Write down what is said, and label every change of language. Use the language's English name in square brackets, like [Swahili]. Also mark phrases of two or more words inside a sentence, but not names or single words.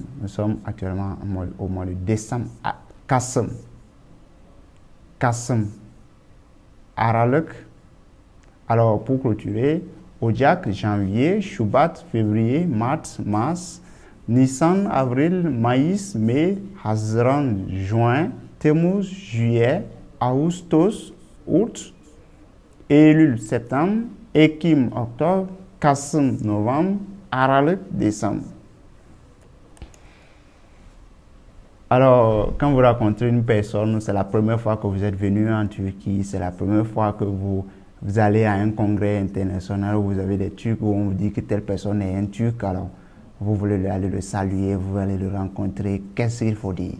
[French] Nous sommes actuellement au mois de décembre. [Turkish] Kassim. Kassim. [French] Aralık. Alors, pour clôturer, Ocak, janvier, Shubat, février, mars, Nissan, avril, maïs, mai, Haziran, juin, Temmuz, juillet, Ağustos, août, Eylül, septembre, Ekim, octobre, Kasım, novembre, Aralık, décembre. Alors, quand vous rencontrez une personne, c'est la première fois que vous êtes venu en Turquie, c'est la première fois que vous allez à un congrès international où vous avez des Turcs, où on vous dit que telle personne est un Turc, alors vous voulez aller le saluer, vous allez le rencontrer, qu'est-ce qu'il faut dire?